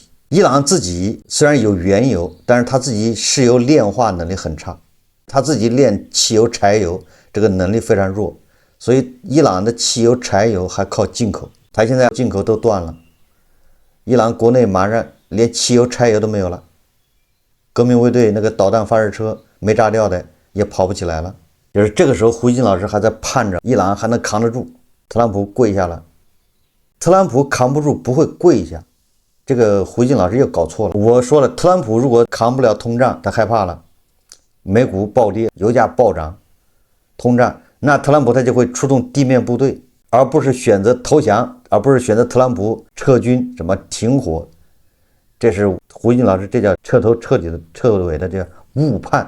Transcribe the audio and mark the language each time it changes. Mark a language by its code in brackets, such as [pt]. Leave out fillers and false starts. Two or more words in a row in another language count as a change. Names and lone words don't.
[zh] 伊朗自己雖然有原油，但是他自己石油煉化能力很差，他自己煉汽油柴油這個能力非常弱，所以伊朗的汽油柴油還靠進口，他現在進口都斷了，伊朗國內馬上連汽油柴油都沒有了，革命衛隊那個導彈發射車沒炸掉的也跑不起來了。就是這個時候胡锡進老師還在盼着伊朗還能扛得住，特朗普跪下了。特朗普扛不住不會跪下，這個胡锡進老師又搞錯了。我說了，特朗普如果扛不了通脹，他害怕了，美股暴跌，油價暴漲，通脹，那特朗普他就會出動地面部隊，而不是選擇投降，而不是選擇特朗普撤軍，什麼停火。這是胡锡進老師，這叫徹頭徹底的徹尾的這誤判。